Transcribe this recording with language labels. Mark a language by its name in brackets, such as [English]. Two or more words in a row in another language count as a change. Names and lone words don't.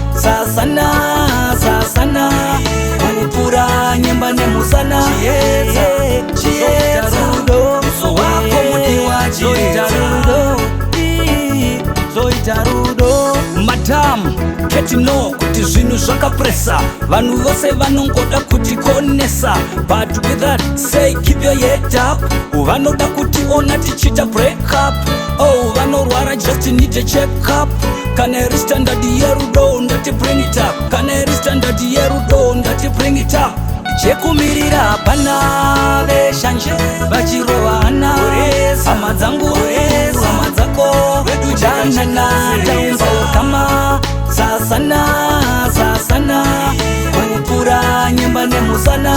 [Shona] Sasana, sasana, kupura nyemba nemusana. Chiedza, chiedza, rudo, uso wako mudiwa, chiedza, rudo, zoita rudo. Madam, ketino kuti zvinhu zvakapresa, vanhu vose vanongoda kuti konesa. [English] But with that, say keep your head up. [Shona] Vanoda kuti ona tichita [English] break up. Oh, vanorwara just need a check up. [Shona] Kana iri standard yerudo, ndati [English] bring it up. [Shona] Kana iri standard yerudo, ndati [English] bring it up. [Shona] Chekumirira hapana, veshanje vachirovana. Hama dzangu, hama dzako, danana, taumba ukama. Sasana, sasana, kupura nyemba nemusana.